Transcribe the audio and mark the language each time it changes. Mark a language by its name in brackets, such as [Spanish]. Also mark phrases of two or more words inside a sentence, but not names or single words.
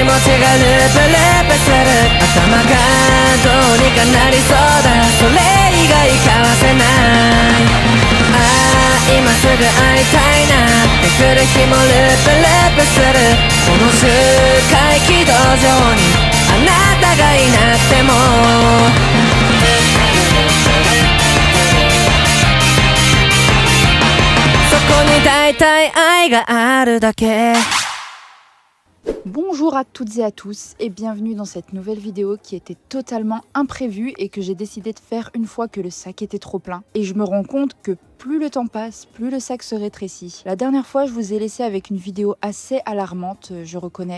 [Japanese] ープする頭がどうにかなりそうだそれ以外交わせない今すぐ会いたいなって来る日もループループするこの周回軌道上にあなたがいなくてもそこに大体愛があるだけ [French] Bonjour à toutes et à tous et bienvenue dans cette nouvelle vidéo qui était totalement imprévue et que j'ai décidé de faire une fois que le sac était trop plein. Et je me rends compte que plus le temps passe, plus le sac se rétrécit. La dernière fois, je vous ai laissé avec une vidéo assez alarmante, je reconnais.